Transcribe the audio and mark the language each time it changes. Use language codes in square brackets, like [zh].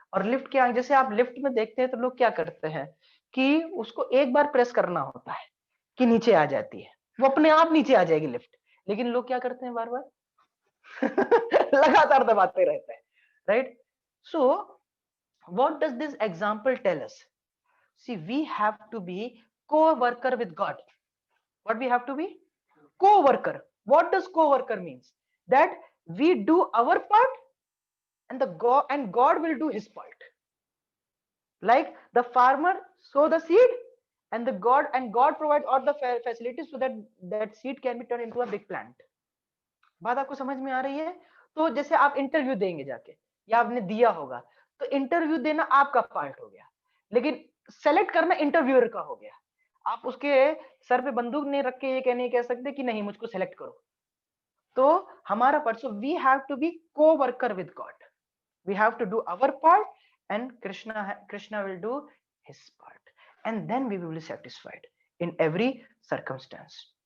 [hi] और लिफ्ट के आगे, जैसे आप लिफ्ट में देखते हैं तो लोग क्या करते हैं कि उसको एक बार प्रेस करना होता है कि नीचे आ जाती है, वो अपने आप नीचे आ जाएगी लिफ्ट, लेकिन लोग क्या करते हैं, बार बार लगातार दबाते रहते हैं, right. [en] So what does this example tell us? See, we have to be co-worker with God. What we have to be? Co-worker. What does co-worker means? That we do our part and God will do his part. Like the farmer sow the seed and God provides all the facilities so that that seed can be turned into a big plant. [hi] बात आपको समझ में आ रही है? तो जैसे आप interview देंगे जाके, या आपने दिया होगा, तो इंटरव्यू देना आपका पार्ट हो गया, लेकिन सेलेक्ट करना इंटरव्यूअर का हो गया। आप उसके सर पे बंदूक नहीं रख के ये नहीं कह सकते कि नहीं मुझको सेलेक्ट करो। तो हमारा part, [en] So we have to be coworker with God, we have to do our part and Krishna will do his part, and then we will be satisfied in every circumstance.